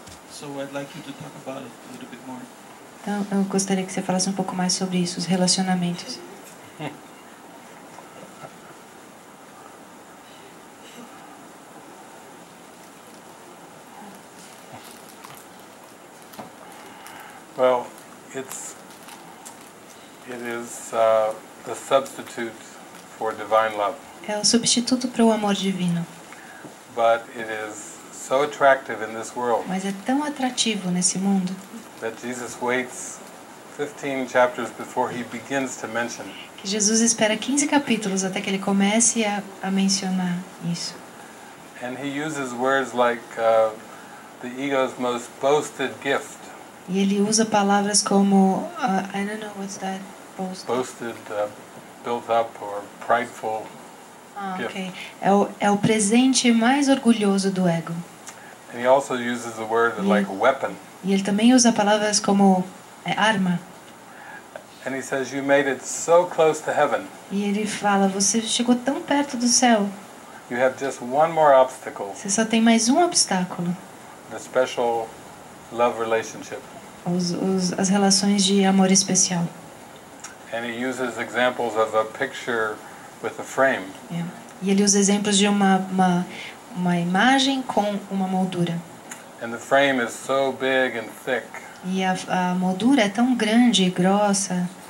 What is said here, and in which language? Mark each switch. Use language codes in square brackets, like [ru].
[en] So I'd like you to talk about it a little bit more. [pt] Então, eu gostaria que você falasse um pouco mais sobre isso, os relacionamentos. [en] Well, it is the substitute for divine love, [pt] É o substituto para o amor divino. [en] but it is so attractive in this world [pt] Mas é tão atrativo nesse mundo [en] that Jesus waits 15 chapters before he begins to mention. [pt] que Jesus espera 15 capítulos até que ele comece a mencionar isso. [en] And he uses words like the ego's most boasted gift. [pt] E ele usa palavras como [en] I don't know what's that Boasted, built up, or prideful. ok. [pt] É o presente mais orgulhoso do ego. [en] And he also uses the word like weapon. [pt] E ele também usa palavras como arma. [en] And he says, you made it so close to heaven. [pt] E ele fala, você chegou tão perto do céu. [en] You have just one more obstacle, [pt] Você só tem mais um obstáculo. [en] the special love relationship. [pt] As relações de amor especial. [en] And he uses examples of a picture with a frame. [pt] E ele usa exemplos de uma imagem com uma moldura. [en] And the frame is so big and thick. [pt] E a moldura é tão grande e grossa.